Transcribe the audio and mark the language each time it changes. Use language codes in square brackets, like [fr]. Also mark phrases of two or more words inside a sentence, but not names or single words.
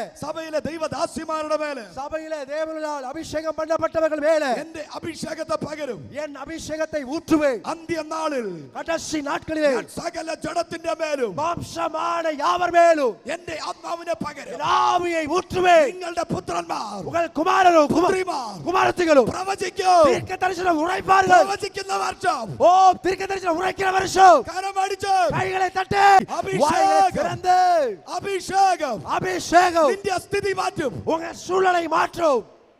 [ml] സഭയിലെ ദൈവദാസിമാരുടെ മേലെ [ta] சபையிலே தேவனால் அபிஷேகம் பண்ணப்பட்டவர்கள் மேலே [ml] എന്റെ അഭിഷേകത്തെ പകരും. [ta] என் அபிஷேகத்தை ஊற்றுவேன். [ml] അന്ത്യനാളിൽ [ta] கடைசி நாட்களிலே [ml] ഞാൻ സകല ജഡത്തിന്റെ മേലും [ta] மாம்சமான யாவர் மேலும் [ml] എന്റെ ആത്മാവിനെ പകരും. [ta] என் ஆவியை ஊற்றுவேன். [ml] നിങ്ങളുടെ പുത്രന്മാർ, [ta] உங்கள் குமாரரும் [ml] പുത്രിമാർ [ta] குமாரத்திகளும் [ml] പ്രവചിക്കും. [ta] தீர்க்க தரிசனம் உரைப்பார்கள். [ml] പ്രവചിക്കുന്ന വർഷം, [ta] ஓ தீர்க்க தரிசனம் உரைக்கிற வருஷம் [ml] കരമടിച്ച് [ta] கைகளை தட்டு அபிஷேகம். வாயை திறந்து [ml] അഭിഷേകം [ta] அபிஷேகம் [ml] നിന്റെ സ്ഥിതി മാറ്റും. [ta] உங்க சூழலை மாற்றும்.